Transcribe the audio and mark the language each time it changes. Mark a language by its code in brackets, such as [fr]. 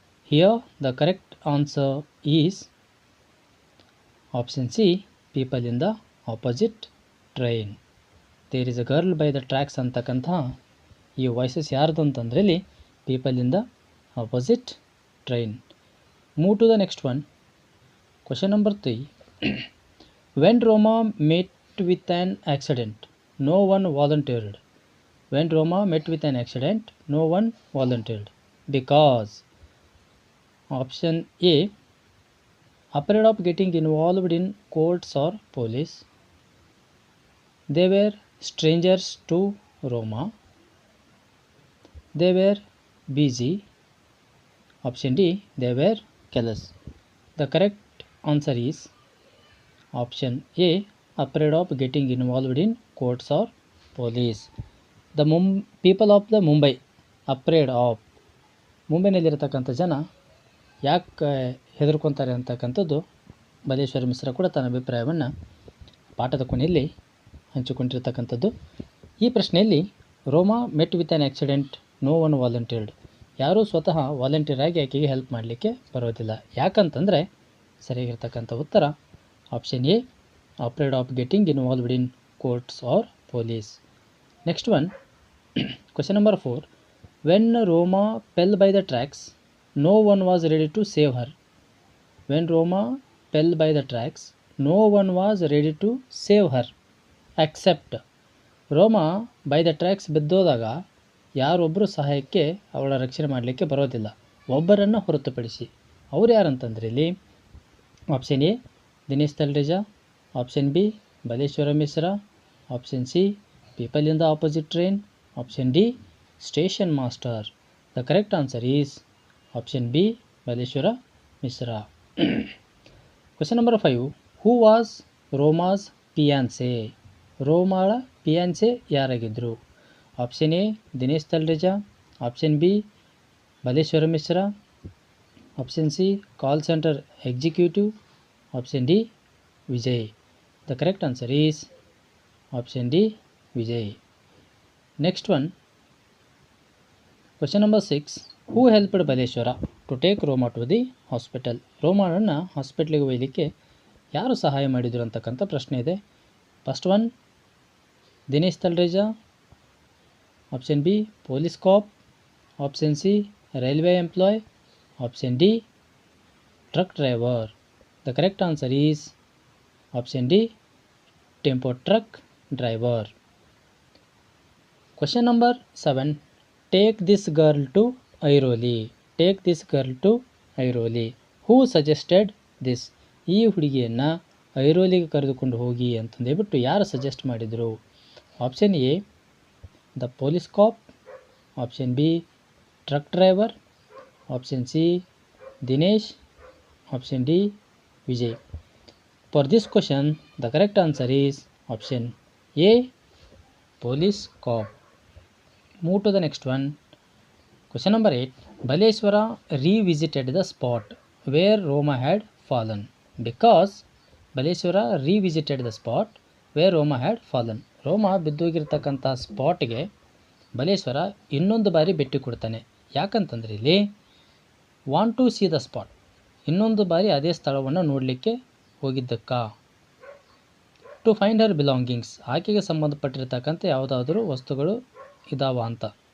[en] Here the correct answer is option C people in the opposite train. There is a girl by the tracks [kn] ಅಂತಕ್ಕಂಥ ಈ [en] voices [kn] ಯಾರ್ದು ಅಂತಂದರೆ ಇಲ್ಲಿ [en] People in the opposite train. Move to the next one. Question number 3. When Roma met with an accident, no one volunteered. When Roma met with an accident, no one volunteered. Because option A afraid of getting involved in courts or police, they were strangers to Roma, they were busy, option D they were careless. The correct answer is option A afraid of getting involved in courts or police. The people of the Mumbai afraid of. [kn] ಮುಂಬೈನಲ್ಲಿರತಕ್ಕಂಥ ಜನ ಯಾಕೆ ಹೆದರ್ಕೊತಾರೆ ಅಂತಕ್ಕಂಥದ್ದು ಬಲೇಶ್ವರ ಮಿಶ್ರಾ ಕೂಡ ತನ್ನ ಅಭಿಪ್ರಾಯವನ್ನು ಪಾಠದ ಕೊನೆಯಲ್ಲಿ ಹಂಚಿಕೊಂಡಿರ್ತಕ್ಕಂಥದ್ದು. ಈ ಪ್ರಶ್ನೆಯಲ್ಲಿ [en] Roma met with an accident, no one volunteered. [kn] ಯಾರೂ ಸ್ವತಃ ವಾಲಂಟಿಯರ್ ಆಗಿ ಆಕೆಗೆ ಹೆಲ್ಪ್ ಮಾಡಲಿಕ್ಕೆ ಬರೋದಿಲ್ಲ. ಯಾಕಂತಂದರೆ ಸರಿಯಾಗಿರ್ತಕ್ಕಂಥ ಉತ್ತರ [en] Option A afraid of getting involved in courts or police. Next one. Question number 4. When Roma fell by the tracks, no one was ready to save her. When Roma fell by the tracks, no one was ready to save her except. [kn] ರೋಮಾ [en] by the tracks [kn] ಬಿದ್ದೋದಾಗ ಯಾರೊಬ್ಬರು ಸಹಾಯಕ್ಕೆ ಅವಳ ರಕ್ಷಣೆ ಮಾಡಲಿಕ್ಕೆ ಬರೋದಿಲ್ಲ, ಒಬ್ಬರನ್ನು ಹೊರತುಪಡಿಸಿ. ಅವ್ರು ಯಾರಂತಂದ್ರೆ ಇಲ್ಲಿ [en] Option A Dinesh Talreja, option B Baleshwara Mishra, option C people in the opposite train, option D station master. The correct answer is option B Baleshwara Mishra. Question number 5. Who was Roma's fiancee. [kn] ರೋಮಾಳ ಪಿಯಾನ್ಸೆ ಯಾರಾಗಿದ್ದರು? [en] Option A Dinesh Talreja, option B Baleshwara Mishra, option C call centre executive, option D Vijay. The correct answer is option D Vijay. Next one. Question number 6. Who helped Baleshwara to take Roma to the hospital? [kn] ರೋಮಾನನ್ನು ಹಾಸ್ಪಿಟ್ಲಿಗೆ ಒಯ್ಯಲಿಕ್ಕೆ ಯಾರು ಸಹಾಯ ಮಾಡಿದರು ಅಂತಕ್ಕಂಥ ಪ್ರಶ್ನೆ ಇದೆ. [en] First one Dinesh Talreja, option B police cop, option C railway employ, option D truck driver. The correct answer is option D tempo truck driver. Question number 7. Take this girl to Airoli. Take this girl to Airoli. Who suggested this? [kn] ಈ ಹುಡುಗಿಯನ್ನು ಐರೋಲಿಗೆ ಕರೆದುಕೊಂಡು ಹೋಗಿ ಅಂತಂದೇಳ್ಬಿಟ್ಟು ಯಾರು suggest ಮಾಡಿದರು? [en] Option A the police cop, option B truck driver, option C Dinesh, option D Vijay. For this question, the correct answer is option A, police cop. Move to the next one. Question number 8. Baleshwara revisited the spot where Roma had fallen because Baleshwara revisited the spot where Roma had fallen. [kn] ರೋಮ ಬಿದ್ದೋಗಿರ್ತಕ್ಕಂಥ ಸ್ಪಾಟ್ಗೆ ಬಲೇಶ್ವರ ಇನ್ನೊಂದು ಬಾರಿ ಭೇಟಿ ಕೊಡ್ತಾನೆ. ಯಾಕಂತಂದರೆ ಇಲ್ಲಿ [en] want to see the spot, [kn] ಇನ್ನೊಂದು ಬಾರಿ ಅದೇ ಸ್ಥಳವನ್ನು ನೋಡಲಿಕ್ಕೆ ಹೋಗಿದ್ದಕ್ಕ. [en] to find her belongings, [kn] ಆಕೆಗೆ ಸಂಬಂಧಪಟ್ಟಿರ್ತಕ್ಕಂಥ ಯಾವುದಾದ್ರೂ ವಸ್ತುಗಳು ಇದಾವ ಅಂತ.